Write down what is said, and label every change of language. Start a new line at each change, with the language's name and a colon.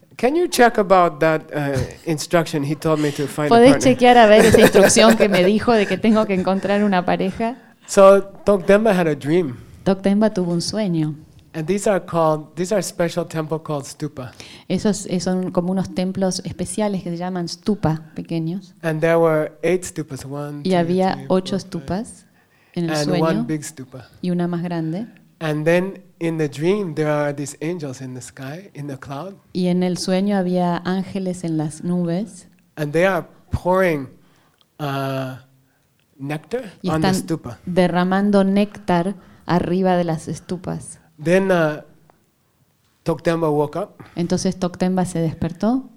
English: Can you check about that instruction he told me to find a partner?
Spanish: ¿Puedes chequear a ver esa instrucción que me dijo de que tengo que encontrar una pareja?
English: So Tokdenba had a dream.
Spanish: Tokdenba tuvo un sueño.
English: And these are special temples called stupa.
Spanish: Esos son como unos templos especiales que se llaman stupa pequeños.
English: And there were 8 stupas. One.
Spanish: Y había 8 stupas en el
English: sueño. And one big stupa.
Spanish: Y una más grande.
English: And then in the dream there are these angels in the sky in the cloud.
Spanish: Y en el sueño había ángeles en las nubes.
English: And they are pouring nectar on the stupa.
Spanish: Y están derramando néctar arriba de las estupas.
English: Then Tokdenba woke up.
Spanish: Entonces Tokdenba se despertó.